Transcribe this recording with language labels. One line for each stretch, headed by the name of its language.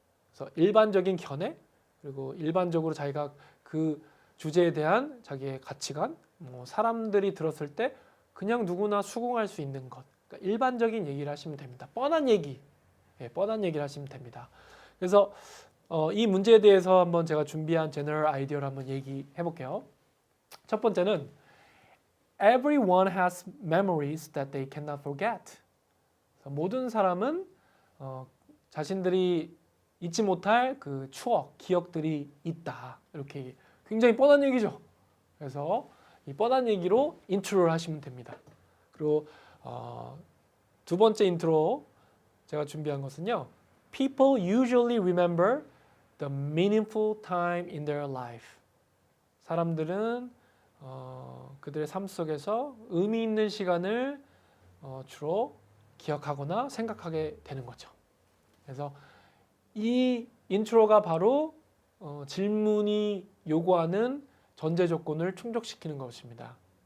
Korean: 그래서 일반적인 견해 그리고 일반적으로 자기가 그 주제에 대한 자기의 가치관, 뭐 사람들이 들었을 때 그냥 누구나 수긍할 수 있는 것, 그러니까 일반적인 얘기를 하시면 됩니다. 뻔한 얘기, 뻔한 얘기를 하시면 됩니다. 그래서 이 문제에 대해서 한번 제가 준비한 general idea를 한번 얘기해 볼게요. 첫 번째는
English: everyone has memories that they cannot forget.
Korean: 모든 사람은 자신들이 잊지 못할 그 추억, 기억들이 있다. 이렇게 굉장히 뻔한 얘기죠. 그래서 이 뻔한 얘기로 인트로를 하시면 됩니다. 그리고 두 번째 인트로 제가 준비한 것은요.
English: People usually remember the meaningful time in their life.
Korean: 사람들은 그들의 삶 속에서 의미 있는 시간을 주로 기억하거나 생각하게 되는 거죠. 그래서 이 인트로가 바로 질문이 요구하는 전제 조건을 충족시키는 것입니다.